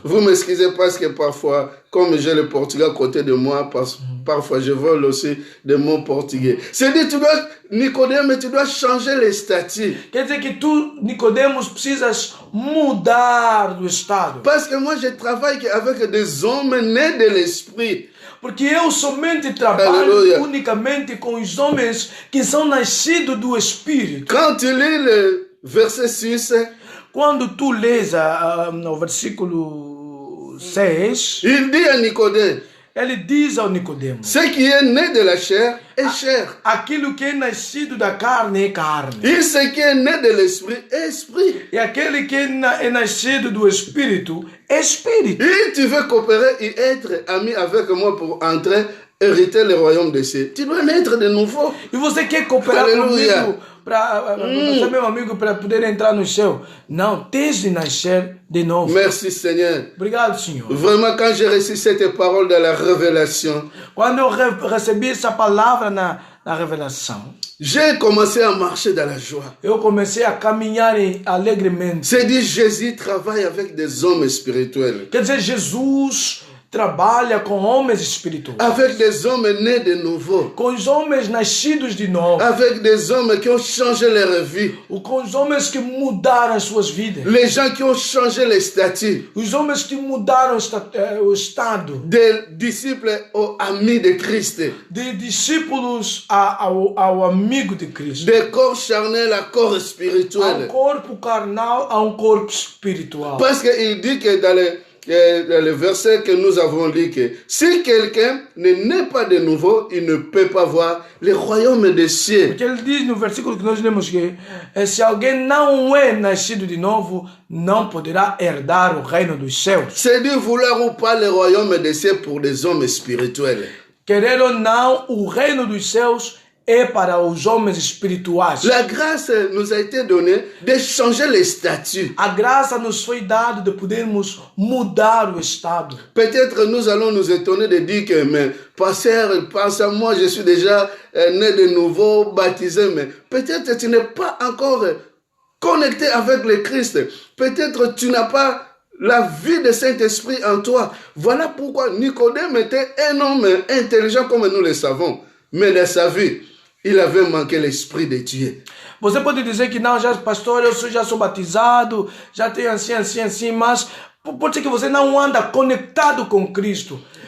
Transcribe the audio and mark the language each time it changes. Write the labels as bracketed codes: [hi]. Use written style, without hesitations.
[fr] Vous m'excusez parce que parfois, comme j'ai le portugais à côté de moi, parfois je vole aussi de mon portugais. C'est-à-dire, Nicodème, tu dois changer les statuts. [pt] Quer dizer que tu, Nicodemos, precisas mudar do estado. [fr] Parce que moi, je travaille avec des hommes nés de l'esprit. [pt] Porque eu somente trabalho Aleluia. unicamente com os homens que são nascidos do Espírito. [fr] Quand tu lis le verset 6, [pt] Quando tu lês no versículo 6, [fr] il dit à Nicodème, [pt] ele diz ao Nicodemo: [fr] ce qui est né de la chair est chair. [pt] aquilo que é nascido da carne é carne. [fr] Et ce qui est né de l'esprit est esprit. [pt] E aquele que é nascido do Espírito é Espírito. [fr] Et tu veux coopérer et être ami avec moi pour entrer, hériter le royaume des cieux. Tu dois naître de nouveau. [pt] E você quer cooperar Aleluia. comigo para ser meu amigo para poder entrar no céu? Não, tens de nascer de novo. [fr] Merci Seigneur. [pt] Obrigado, Senhor. [fr] Vraiment, quand j'ai reçu cette parole de la révélation, [pt] Quando eu recebi essa palavra na revelação, [fr] j'ai commencé à marcher dans la joie. [pt] eu comecei a caminhar alegremente. [fr] C'est dit, Jésus travaille avec des hommes spirituels, [pt] Quer dizer, Jesus trabalha com homens espirituais, [fr] avec des hommes nés de nouveau, [pt] com os homens nascidos de novo, [fr] avec des hommes qui ont changé leur vie, [pt] com os homens que mudaram as suas vidas, [fr] les gens qui ont changé les statuts, [pt] os homens que mudaram o estado, [fr] des disciples aux amis de Christ, [pt] de discípulos ao amigo de Cristo, [fr] des corps charnels à corps [pt] a [fr] spirituel. [pt] corpo carnal, a corpo espiritual. [fr] Parce qu'il dit que dans le verset que nous avons lu, que si quelqu'un ne naît pas de nouveau, il ne peut pas voir le royaume des cieux. [pt] Porque ele diz no versículo que nós lemos que se alguém não é nascido de novo, não poderá herdar o reino dos céus. [fr] C'est dire vouloir ou pas le royaume des cieux pour des hommes spirituels. [pt] Querer ou não, o reino dos céus é para os homens espirituais. [fr] La grâce nous a été donnée de changer les statuts. [pt] A graça nos foi dada de podermos mudar o estado. [fr] Peut-être nous allons nous étonner de dire que, mais pasteur, pense à moi, je suis déjà né de nouveau, baptisé, mais peut-être tu n'es pas encore connecté avec le Christ. Peut-être tu n'as pas la vie de Saint-Esprit en toi. Voilà pourquoi Nicodème était un homme intelligent comme nous le savons. Mais dans sa vie, il avait manqué l'Esprit de Dieu. [pt] Você pode dizer que não, já pastor, já sou batizado, já tenho assim, mas pode ser que você não anda conectado com Cristo.